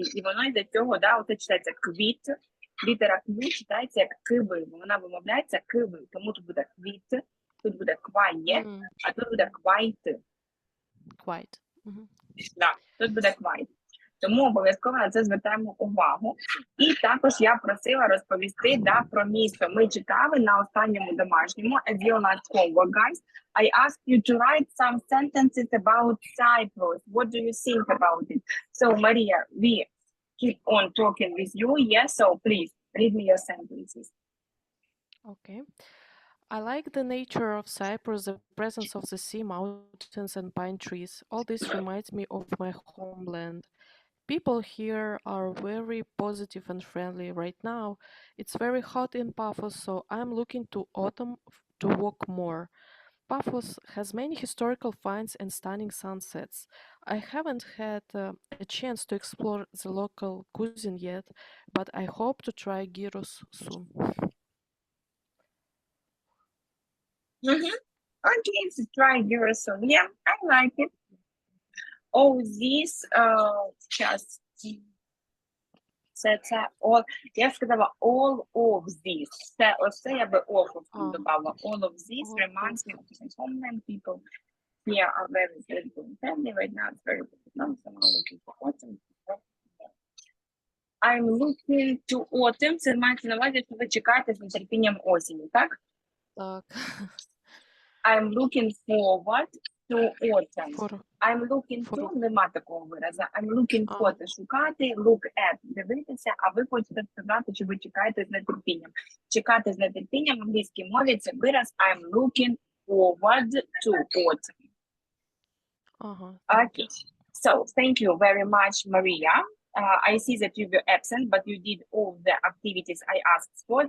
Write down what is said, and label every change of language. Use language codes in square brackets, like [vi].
[uk] І воно йде цього, да, оце читається квіт, літера квіт читається як киви, вона вимовляється киви, тому тут буде квіт, тут буде кває, М, а тут буде квайт. [en] Quite. Мгм. [uk] Да, тут буде квайт. Тому обов'язково на це звертаємо увагу. І також я просила розповісти про місто. Ми читали на останньому домашньому, [en] as your last homework, guys. I asked you to write some sentences about Cyprus. What do you think about it? So, Maria, we keep on talking with you. Yes, so please, read me your sentences. Okay. I like the nature of Cyprus, the presence of the sea, mountains, and pine trees. All this reminds me of my homeland. People here are very positive and friendly. Right now, it's very hot in Paphos, so I'm looking to autumn to walk more. Paphos has many historical finds and stunning sunsets. I haven't had a chance to explore the local cuisine yet, but I hope to try gyros soon. Okay, so try yours. So, yeah, I like it. Oh, this just [uk] це [en] all. [uk] Я сказала [en] all of this. [uk] Це ось це я би [en] of [uk] додала. [en] All of this All reminds me of my homeland. People here are very good and friendly. Right now it's very good. No, so I'm looking for autumn. I'm looking to autumn. [uk] Це мається на увазі, що ви чекаєте з нетерпінням осені, так? Так. [en] I'm looking forward to autumn. For I'm looking to, [uk] нема такого виразу. [en] I'm looking for, [uk] це шукати, [en] look at, [uk] дивитися, а ви хочете сказати, що ви чекаєте з нетерпінням. Чекати з нетерпінням в англійській мові це вираз [en] I'm looking forward to autumn. [uk] ага. [en] Okay. So, thank you very much, Maria. I see that you were absent, but you did all the activities I asked for.